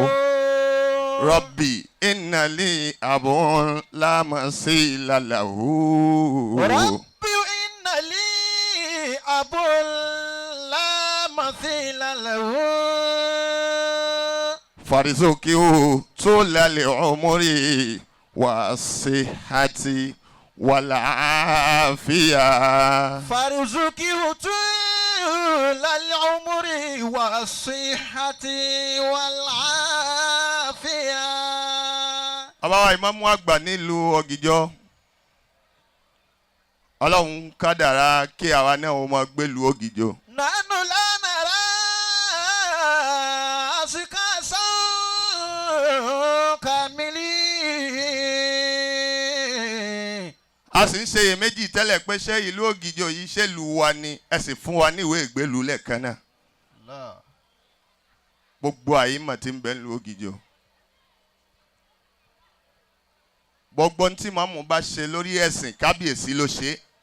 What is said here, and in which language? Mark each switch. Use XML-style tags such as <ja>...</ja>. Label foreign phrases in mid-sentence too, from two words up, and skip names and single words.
<ar>رب إن لي أب لا مثيل له. رب إن لي أب لا مثيل له. فارزقه طول العمر والصحة والعافية. فارزقه طول العمر والصحة والعافية.</ar> <yo>àbáwá ìmáàmù àgbà nílùú Ògìjọ Ọlọ́run kádàrá kí àwa náà ó máa gbélùú Ògìjọ.</yo> <ar>نحن لا نرى أشخاصا كاملين.</ar> <yo>a sì ń ṣe iyèméjì tẹ́lẹ̀ pé ṣé ìlú Ògìjọ yìí ṣé ìlú wa ni ẹ sì fún wa ní ìwé ìgbélùú lẹ́ẹ̀kan náà. gbogbo àyímọ̀ tí ń bẹ nílùú Ògìjọ. gbogbo tí màmú bá ṣe lórí ẹ̀sìn kábíyèsí ló ṣe.</yo>